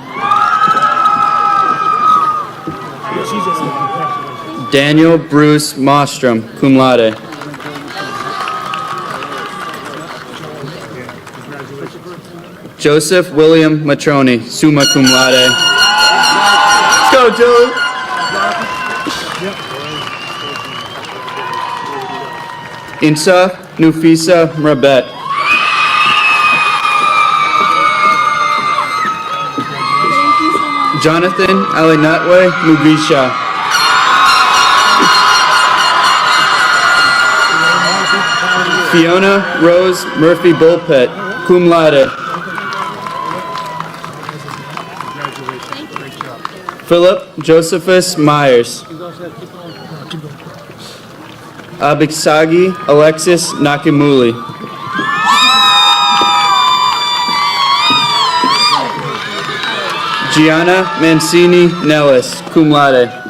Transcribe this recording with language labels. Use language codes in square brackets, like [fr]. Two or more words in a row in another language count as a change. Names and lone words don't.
[en] Daniel Bruce Mostrom, [la] cum laude. [en] Joseph William Matroni, [la] summa cum laude. [en] Let's go, Dylan. Insa Nufisa Mrabet. Jonathan Alinatwe Mugisha. Fiona Rose Murphy Bullpit, [la] cum laude. [en] Philip Josephus Myers. Abiksagi Alexis Nakimuli. Gianna Mancini Nellis, [la] cum laude.